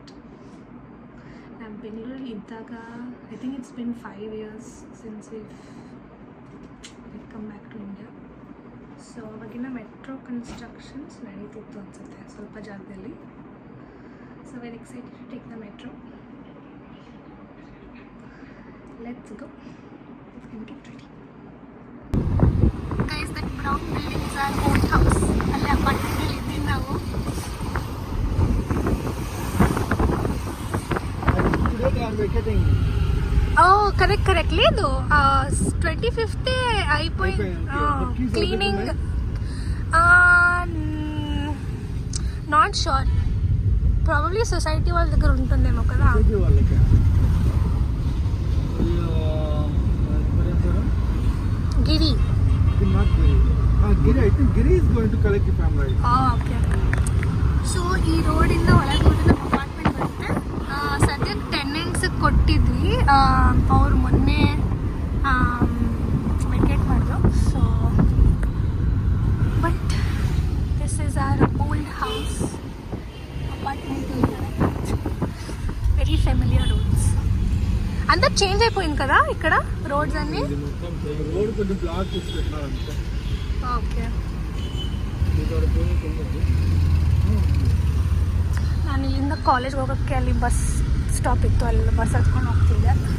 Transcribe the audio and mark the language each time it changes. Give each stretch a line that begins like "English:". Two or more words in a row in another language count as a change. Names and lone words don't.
Kannada: ನಾನು ಬೆಂಗಳೂರಲ್ಲಿ ಇದ್ದಾಗ
English: I think it's been 5 years since we've come back to India.
Kannada: ಸೊ ಅವಾಗಿನ
English: metro constructions
Kannada: ನಡೀತಿತ್ತು ಅನಿಸುತ್ತೆ ಸ್ವಲ್ಪ ಜಾಗದಲ್ಲಿ.
English: So very excited to take the metro. Let's go and get ready. Guys, that brown building is our old house.
Kannada: ಅಲ್ಲೇ ಅಪಾರ್ಟ್ಮೆಂಟಲ್ಲಿ ಇದ್ದೀವಿ ನಾವು. ಕರೆಕ್ಟ್ಲಿ ಇದು 25th ಕ್ಲೀನಿಂಗ್.
English: Not sure, probably society
Telugu: వాళ్ళ దగ్గర ఉంటుందేమో కదా. గిరి
English: I think Giri is going to collect if I'm right. Okay.
Kannada: So ಈ ರೋಡಿಂದ ಒಳಗೆ ಹೋದ್ರೆ ನಮ್ಮ ಅಪಾರ್ಟ್ಮೆಂಟ್ ಬರುತ್ತೆ. ಸದ್ಯಕ್ಕೆ ಟೆನೆಂಟ್ಸ್ ಕೊಟ್ಟಿದ್ವಿ, ಅವ್ರು ಮೊನ್ನೆ ವೆಕೇಟ್ ಮಾಡಿದ್ರು.
English: So but this is our old house అపార్ట్మెంట్. Very familiar roads.
Telugu: అంతా చేంజ్ అయిపోయింది కదా ఇక్కడ రోడ్స్ అన్ని. రోడ్ కొంచెం బ్లాక్ చేసి పెట్టినారు అంతే.
Kannada: ಓಕೆ. ನಾನು ಇಲ್ಲಿಂದ ಕಾಲೇಜ್ಗೆ ಹೋಗೋಕ್ಕೆ ಅಲ್ಲಿ ಬಸ್ ಸ್ಟಾಪ್ ಇತ್ತು, ಅಲ್ಲಿ ಬಸ್ ಹತ್ಕೊಂಡು ಹೋಗ್ತಿದ್ದೆ.